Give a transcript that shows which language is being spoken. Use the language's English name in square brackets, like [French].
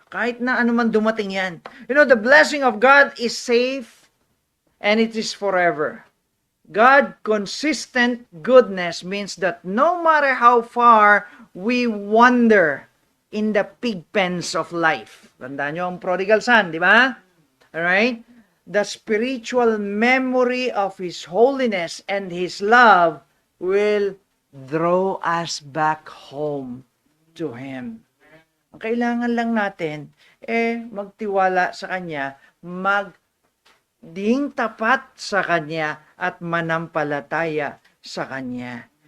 [Filipino] Kahit na ano man dumating yan. [English] You know, the blessing of God is safe and it is forever. God consistent goodness means that no matter how far we wander in the pig pens of life. [Filipino] Tandaan nyo ang prodigal son, di ba? [English] Alright? The spiritual memory of His holiness and His love will draw us back home to Him. [Filipino] Ang kailangan lang natin, magtiwala sa Kanya, magding tapat sa Kanya, at manampalataya sa Kanya.